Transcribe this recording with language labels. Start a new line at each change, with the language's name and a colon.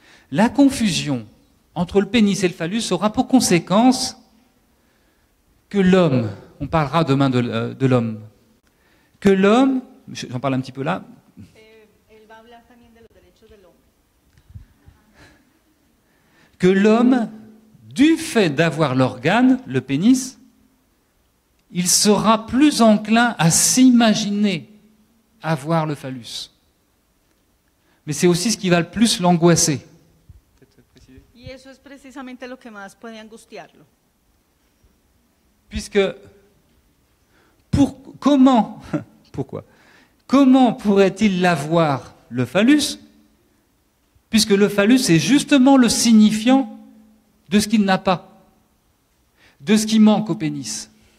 French: La confusion entre le pénis et le phallus aura pour conséquence que l'homme, on parlera demain de l'homme, que l'homme, j'en parle un petit peu là, que l'homme, du fait d'avoir l'organe, le pénis, il sera plus enclin à s'imaginer avoir le phallus. Mais c'est aussi ce qui va le plus l'angoisser.
Spanish: Y eso es precisamente lo que más puede angustiarlo.
French: Puisque, pourquoi Comment pourrait-il l'avoir, le phallus, puisque le phallus est justement le signifiant de ce qu'il n'a pas, de ce qui manque au pénis.